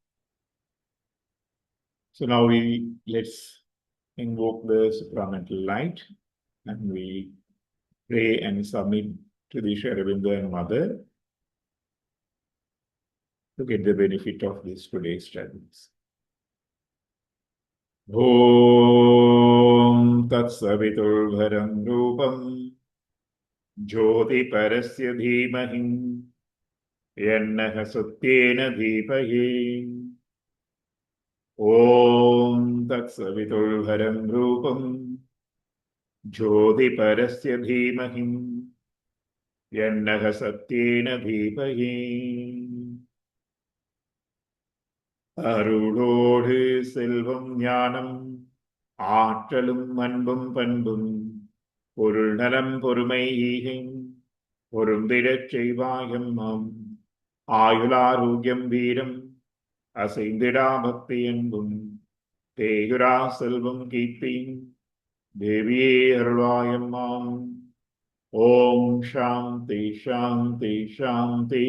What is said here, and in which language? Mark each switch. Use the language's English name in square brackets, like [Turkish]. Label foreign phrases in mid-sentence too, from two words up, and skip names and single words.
[English] So now let's invoke the supramental light and we pray and submit to the Aurobindo and Mother to get the benefit of this today's studies. [Sanskrit] ओम् तत् सवितुर्वरम् रूपम् ज्योति परस्य धीमहि यन्नः सत्येन दीपये ओम् तत् सवितुर्वरम् रूपम् ज्योति परस्य धीमहि यन्नः सत्येन दीपये [Tamil] அருளோடு செல்வம் ஞானம் ஆற்றலும் அன்பும் பண்பும் பொருள் நலம் பொறுமை ஈகை பொருந்திடச் செய்வாயம்மாம் ஆயுளாரோக்கியம் வீரம் அசைந்திடா பக்தி என்பும் தேயுரா செல்வம் கீர்த்தியும் தேவியே அருளாயம்மாம் [Sanskrit] ओम् शान्ति शान्ति शान्ति.